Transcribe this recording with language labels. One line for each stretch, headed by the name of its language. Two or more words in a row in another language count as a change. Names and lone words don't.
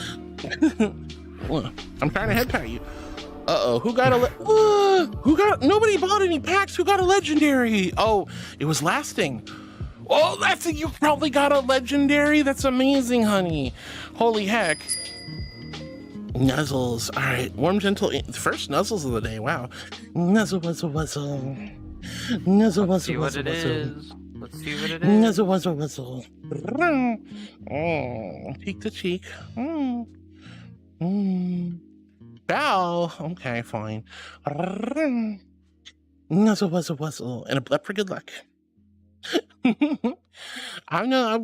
English: I'm trying to head pat you. Uh-oh, who got nobody bought any packs. Who got a legendary? Oh, it was lasting. Oh, that's it. You probably got a legendary. That's amazing, honey. Holy heck. Nuzzles. All right, warm, gentle. First nuzzles of the day. Wow. Nuzzle, wuzzle, wuzzle. Nuzzle, wuzzle, wuzzle, wuzzle. Let's see what it is. Nuzzle, wuzzle, wuzzle. Cheek to cheek. Bow. Okay, fine. Nuzzle, wuzzle, wuzzle. And a blep for good luck. I know.